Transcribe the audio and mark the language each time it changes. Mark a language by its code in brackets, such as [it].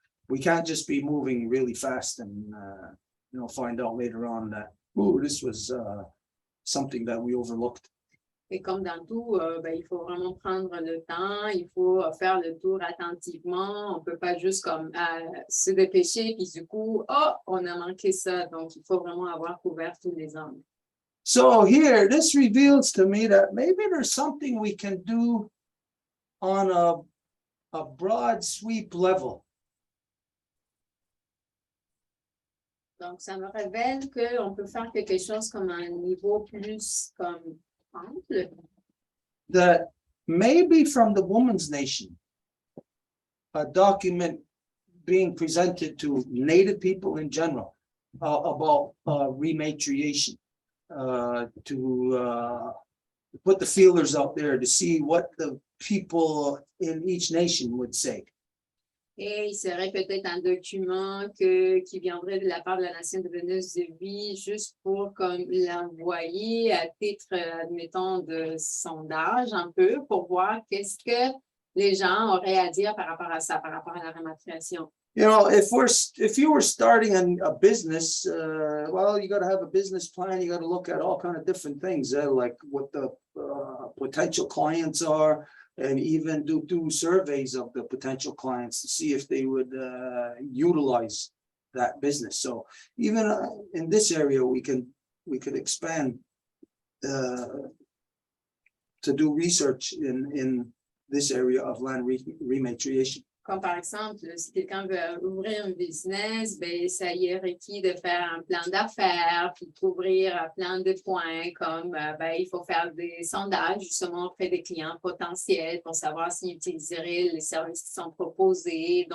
[en] We can't just be moving really fast and, find out later on that, oh, this was something that we overlooked. [fr] Et comme dans tout, ben, il faut vraiment prendre le temps, il faut faire le tour attentivement. On ne peut pas juste comme se dépêcher, puis du coup, oh, on a manqué ça. Donc, il faut vraiment avoir couvert tous les angles. [en] So here, this reveals to me that maybe there's something we can do on a broad sweep level. [fr] Donc, ça me révèle qu'on peut faire quelque chose comme un niveau plus comme ample. [en] That maybe from the Women's Nation, a document being presented to Native people in general about rematriation, to put the feelers out there to see what the people in each nation would say. [fr] Et il serait peut-être un document qui viendrait de la part de la nation de Venus de vie, juste pour comme l'envoyer à titre, admettons, de sondage un peu, pour voir qu'est-ce que les gens auraient à dire par rapport à ça, par rapport à la rématriation. [en] You know, if you were starting a business, well, you got to have a business plan. You got to look at all kind of different things, like what the potential clients are, and even do surveys of the potential clients to see if they would utilize that business. So even in this area, we could expand to do research in this area of land rematriation. [fr] Comme par exemple, si quelqu'un veut ouvrir un business, ben, ça y est requis de faire un plan d'affaires, puis d'ouvrir plein de points, comme ben, il faut faire des sondages justement auprès des clients potentiels pour savoir s'ils utiliseraient les services qui sont proposés.